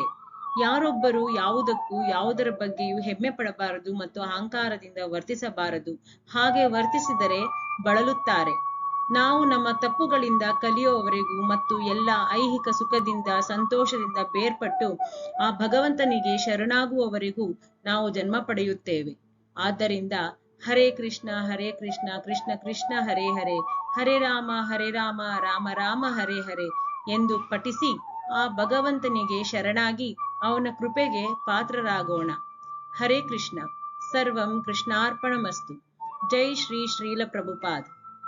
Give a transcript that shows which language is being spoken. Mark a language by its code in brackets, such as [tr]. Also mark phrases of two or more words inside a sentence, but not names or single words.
[kn] ಯಾರೊಬ್ಬರು ಯಾವುದಕ್ಕೂ ಯಾವುದರ ಬಗ್ಗೆಯೂ ಹೆಮ್ಮೆ ಪಡಬಾರದು ಮತ್ತು ಅಹಂಕಾರದಿಂದ ವರ್ತಿಸಬಾರದು. ಹಾಗೆ ವರ್ತಿಸಿದರೆ ಬಳಲುತ್ತಾರೆ. ನಾವು ನಮ್ಮ ತಪ್ಪುಗಳಿಂದ ಕಲಿಯುವವರೆಗೂ ಮತ್ತು ಎಲ್ಲ ಐಹಿಕ ಸುಖದಿಂದ ಸಂತೋಷದಿಂದ ಬೇರ್ಪಟ್ಟು ಆ ಭಗವಂತನಿಗೆ ಶರಣಾಗುವವರೆಗೂ ನಾವು ಜನ್ಮ ಪಡೆಯುತ್ತೇವೆ. ಆದ್ದರಿಂದ [sa] ಹರೇ ಕೃಷ್ಣ ಕೃಷ್ಣ ಕೃಷ್ಣ ಹರೇ ಹರೇ, ಹರೇ ರಾಮ ರಾಮ ರಾಮ ಹರೇ ಹರೇ [kn] ಎಂದು ಪಠಿಸಿ ಆ ಭಗವಂತನಿಗೆ ಶರಣಾಗಿ ಅವನ ಕೃಪೆಗೆ ಪಾತ್ರರಾಗೋಣ. [sa] ಹರೇ ಕೃಷ್ಣ. ಸರ್ವಂ ಕೃಷ್ಣಾರ್ಪಣಮಸ್ತು. [kn] ಜೈ ಶ್ರೀ ಶ್ರೀಲ ಪ್ರಭುಪಾದ್.